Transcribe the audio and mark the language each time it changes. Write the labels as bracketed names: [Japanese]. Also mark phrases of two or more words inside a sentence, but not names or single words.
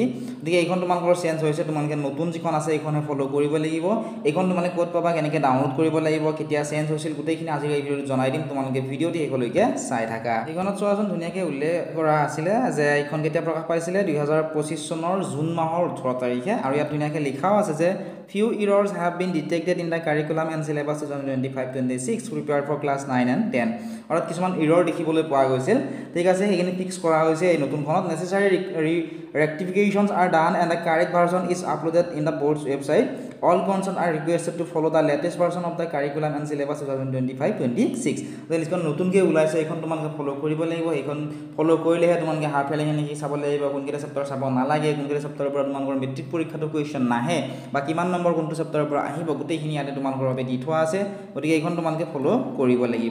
[Assamese] গতিকে এইখন তোমালোকৰ চেঞ্জ হৈছে, তোমালোকে নতুন যিখন আছে এইখনহে ফ'ল' কৰিব লাগিব। এইখন তোমালোকে ক'ত পাবা, কেনেকৈ ডাউনলোড কৰিব লাগিব, কেতিয়া চেঞ্জ হৈছিল, গোটেইখিনি আজি এই ভিডিঅ'টো জনাই দিম। তোমালোকে ভিডিঅ'টি শেষলৈকে চাই থাকা। এইখনত চোৱাচোন ধুনীয়াকৈ উল্লেখ কৰা আছিলে যে এইখন কেতিয়া প্ৰকাশ পাইছিলে 2025 চনৰ জুন মাহৰ 18 তাৰিখে, আৰু ইয়াত ধুনীয়াকৈ লিখাও আছে যে [English] few errors have been detected in the curriculum and syllabus 2025-26 prepared for class 9 and 10 [Assamese] অৰ্থাৎ কিছুমান এৰৰ দেখিবলৈ পোৱা গৈছিল। ঠিক আছে, সেইখিনি ফিক্স কৰা হৈছে এই নতুনখনত। [English] necessary rectifications are done and the correct version is uploaded in the board's website. All concerned are requested to follow the latest version of the curriculum and syllabus 2025-26 [Assamese] লিষ্টখন নতুনকৈ ওলাইছে, এইখন তোমালোকে ফ'ল' কৰিব লাগিব। এইখন ফ'ল' কৰিলেহে তোমালোকে [English] half yearly [Assamese] নেকি চাব লাগিব, কোনকেইটা চেপ্টাৰ চাব নালাগে, কোনকেইটা চেপ্টাৰৰ পৰা তোমালোকৰ মেট্ৰিক পৰীক্ষাটো কুৱেশ্যন নাহে, বা কিমান নম্বৰ কোনটো চেপ্টাৰৰ পৰা আহিব, গোটেইখিনি ইয়াতে তোমালোকৰ বাবে দি থোৱা আছে। গতিকে এইখন তোমালোকে ফ'ল' কৰিব লাগিব।